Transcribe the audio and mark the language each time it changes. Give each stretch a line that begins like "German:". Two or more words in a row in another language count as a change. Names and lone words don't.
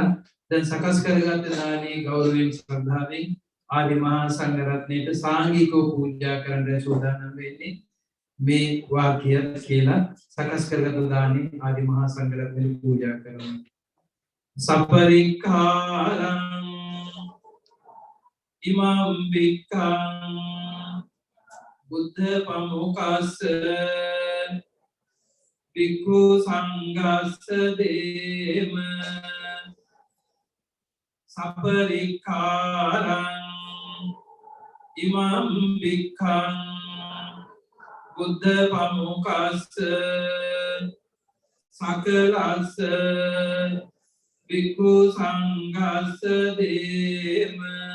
Sinhala: දැන් සකස් කරගත්ත දානයේ ගෞරවයෙන් ශ්‍රද්ධාවෙන් ආදි මහා සංඝරත්නයට සාංගිකව පූජා කරන්න සූදානම් වෙන්නේ. මේ වාක්‍ය කියලා සකස් කරගත්ත දානයේ ආදි මහා සංඝරත්නයට පූජා කරනවා.
Pali: සපරික්ඛාරං Imam Bhikkang Buddha pamukasa Bhikkhu sanghassa dema Saparikkarang imam bhikkhang Buddha pamukasa Sakalassa Bhikkhu sanghassa dema